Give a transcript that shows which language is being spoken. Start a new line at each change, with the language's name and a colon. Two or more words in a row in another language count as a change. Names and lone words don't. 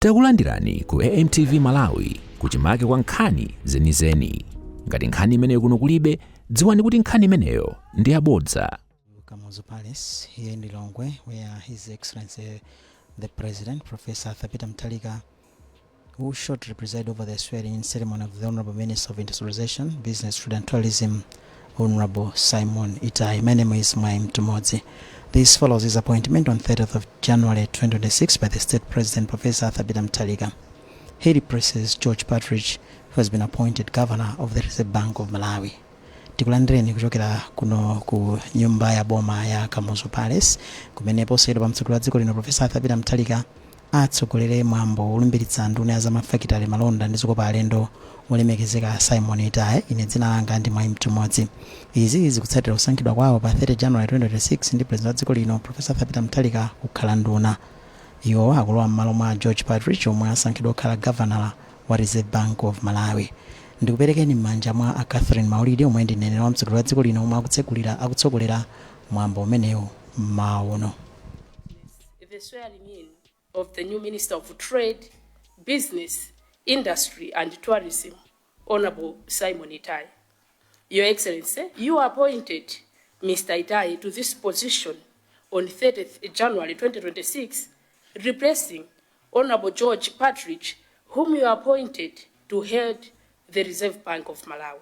Nyanja: Takulandirani ku AMTV Malawi kuchimake kwa nkhani zenizeni. Ngati nkhani imeneyo kuno kulibe, dziwani kuti nkhani imeneyo ndi yabodza.
English: Kamuzu Palace here in Lilongwe, where His Excellency the President, Professor Mutharika, who shortly presided over the swearing-in ceremony of the Honorable Minister of Industrialization, Business, Trade and Tourism, Honorable Simon Itai. My name is Mutharika. This follows his appointment on 30th of January 2026 by the State President, Professor Mutharika. He replaces George Partridge, who has been appointed Governor of the Reserve Bank of Malawi.
Nyanja: Tikulandireni kuchokera kuno ku nyumba ya boma ya Kamuzu Palace, kumenepo sayidwa pamtsogoleri wa dziko lino Professor Mutharika atsogolere mwambo olumbiritsa nduna za mafakitale malonda ndi zikopa alendo olemekezeka Simon Itai. Ine dzina langa ndi Mutharika. Izi zikutsatira kusankhidwa kwawo pa 30 January 2026 ndi President wa dziko lino Professor Mutharika kukhala nduna. Iwo akulowa m'malo mwa George Partridge omwe asankhidwa kukhala Governor wa Reserve Bank of Malawi. Ndikuperekeni m'manja mwa a Catherine Maulidi omwe ndi mneneri wa mtsogoleri wa dziko lino omwe akutsogolera mwambo umenewu mauno.
English: The swearing in of the new Minister of Trade, Business, Industry and Tourism, Honorable Simon Itai. Your Excellency, you appointed Mr. Itai to this position on 30th January 2026, replacing Honorable George Partridge, whom you appointed to head the Reserve Bank of Malawi.